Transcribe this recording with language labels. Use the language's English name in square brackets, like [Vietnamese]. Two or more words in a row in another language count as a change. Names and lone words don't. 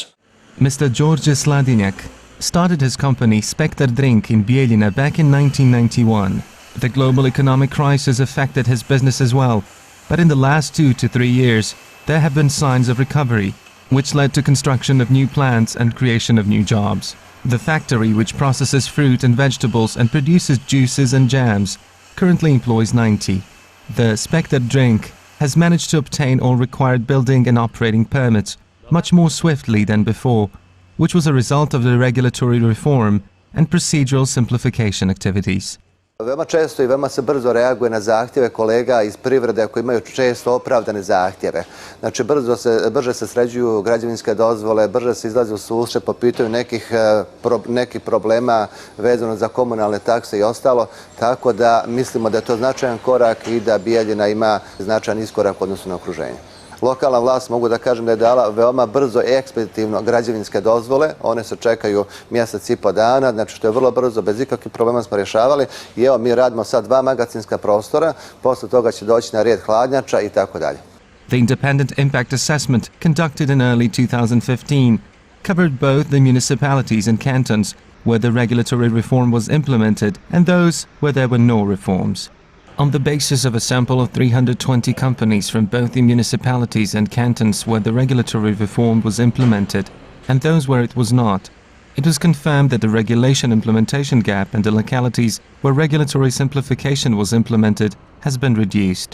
[English] Mr. Đorđe Sladinjak started his company Spektar Drink in Bijeljina back in 1991. The global economic crisis affected his business as well, but in the last 2 to 3 years, there have been signs of recovery, which led to construction of new plants and creation of new jobs. The factory, which processes fruit and vegetables and produces juices and jams, currently employs 90. The Spectre drink has managed to obtain all required building and operating permits much more swiftly than before, which was a result of the regulatory reform and procedural simplification activities. [Serbian] Veoma često i veoma se brzo reaguje na zahtjeve kolega iz privrede koji imaju često opravdane zahtjeve. Znači, brže se sređuju građevinske dozvole, brže se izlazi u susret po pitanju nekih problema vezano za komunalne takse i ostalo, tako da mislimo da je to značajan korak i da Bijeljina ima značajan iskorak u odnosu na okruženje. Lokalna vlast, mogu da kažem da je dala veoma brzo i ekspeditivno građevinske dozvole. One se čekaju mjesec i po dana, znači što je vrlo brzo, bez ikakvih problema smo rješavali. I evo, mi radimo sad 2 magacinska prostora, posle toga će doći na red hladnjača i tako dalje. [English] The independent impact assessment conducted in early 2015 covered both the municipalities and cantons where the regulatory reform was implemented and those where there were no reforms. On the basis of a sample of 320 companies from both the municipalities and cantons where the regulatory reform was implemented and those where it was not, it was confirmed that the regulation implementation gap in the localities where regulatory simplification was implemented has been reduced.